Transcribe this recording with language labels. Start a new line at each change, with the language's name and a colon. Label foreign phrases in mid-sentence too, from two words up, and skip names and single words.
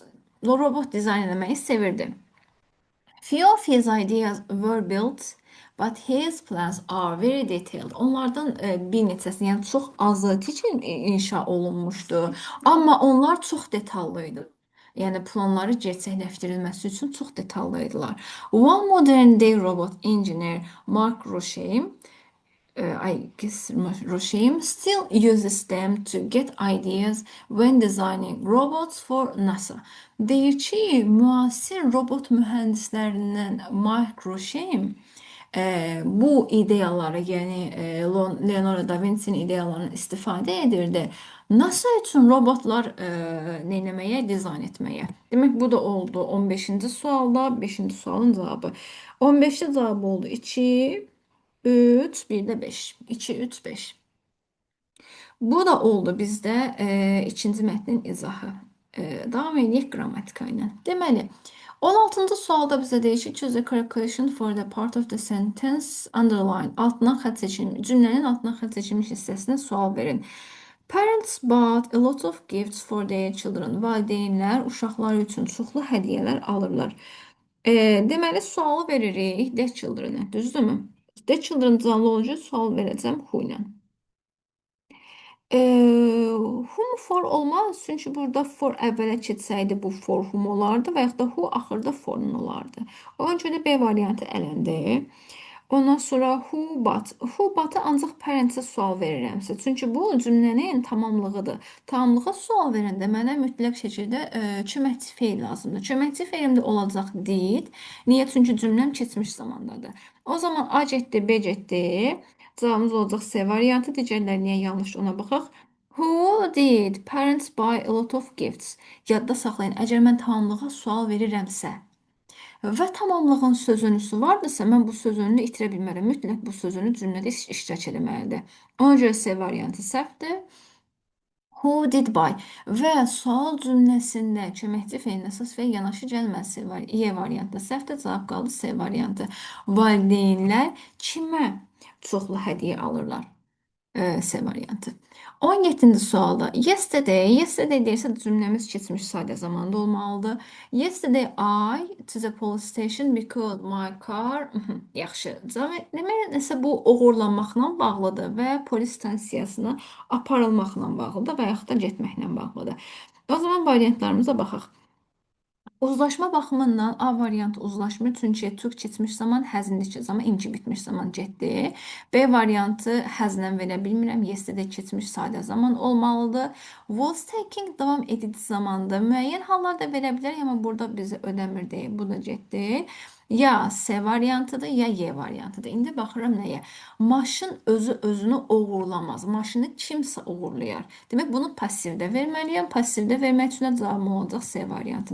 Azerbaijani: Robot dizayn etməyi sevirdi.
English: Few of his ideas were built, but his plans are very detailed.
Azerbaijani: Onlardan bir neçəsi, yəni çox azı inşa olunmuşdu. Amma onlar çox detallı idi. Yəni planları gerçəkləşdirilməsi üçün çox detallı idilər.
English: One modern day robot engineer Mark Rosham, Rosham still uses them to get ideas when designing robots for NASA.
Azerbaijani: Deyir ki, müasir robot mühəndislərindən Mark Rosham bu ideyaları, yəni Leonardo da Vinci'nin ideyalarını istifadə edirdi. NASA üçün robotlar neyləməyə, dizayn etməyə. Demək bu da oldu 15-ci sualda, 5-ci sualın cavabı. 15-ci cavabı oldu 2, 3, bir də 5. 2, 3, 5. Bu da oldu bizdə ikinci mətnin izahı. Davam edək qrammatika ilə. Deməli, 16-cı sualda bizə deyir ki,
English: choose a correct question for the part of the sentence underline.
Azerbaijani: Altından xətt seçilmiş, cümlənin altından xətt seçilmiş hissəsinə sual verin.
English: Parents bought a lot of gifts for their children.
Azerbaijani: Valideynlər uşaqları üçün çoxlu hədiyyələr alırlar. Deməli, sualı veririk
English: the children-
Azerbaijani: ə, düzdürmü?
English: The children
Azerbaijani: canlı olunca sual verəcəm who ilə.
English: Whom for
Azerbaijani: olmaz. Çünki burada for əvvələ keçsəydi bu
English: for whom
Azerbaijani: olardı və yaxud da who axırda for'un olardı. Ona görə B variantı elendi. Ondan sonra
English: who but. Who but'a
Azerbaijani: ancaq parentsə sual verirəmsə. Çünki bu cümlənin tamamlığıdır. Tamamlığa sual verəndə mənə mütləq şəkildə köməkçi feil lazımdır. Köməkçi feilim də olacaq did. Niyə? Çünki cümləm keçmiş zamandadır. O zaman A getdi, B getdi. Cavabımız olacaq C variantı. Digərləri niyə yanlış ona baxaq.
English: Who did parents buy a lot of gifts?
Azerbaijani: Yadda saxlayın. Əgər mən tamamlığa sual verirəmsə və tamamlığın sözünüsü vardısa, mən bu sözünü itirə bilmərəm. Mütləq bu sözünü cümlədə iştirak etməlidir. Ona görə C variantı səhvdir.
English: Who did buy
Azerbaijani: və sual cümləsində köməkçi feilin əsas və yanaşı gəlməsi var. E variantı səhvdir. Cavab qaldı C variantı. Valideynlər kimə çoxlu hədiyyə alırlar? C variantı. 17-ci sualda yesterday deyirsə cümləmiz keçmiş sadə zamanda olmalıdır.
English: Yesterday I to the police station because my car yaxşı.
Azerbaijani: Demək nəsə bu oğurlanmaqla bağlıdır və polis stansiyasına aparılmaqla bağlıdır və yaxud da getməklə bağlıdır. O zaman variantlarımıza baxaq. Uzlaşma baxımından A variantı uzlaşmır. Çünki took keçmiş zaman, həzindəki zaman, inki bitmiş zaman getdi. B variantı həzlə verə bilmirəm. Yesterday keçmiş sadə zaman olmalıdır.
English: Was taking
Azerbaijani: davam edici zamandır. Müəyyən hallarda verə bilər, amma burada bizi ödəmir deyil. Bu da getdi. Ya C variantıdır, ya Y variantıdır. İndi baxıram nəyə? Maşın özü özünü oğurlamaz. Maşını kimsə oğurlayar. Demək, bunu passivdə verməliyəm. Passivdə vermək üçün də cavabım olacaq C variantı.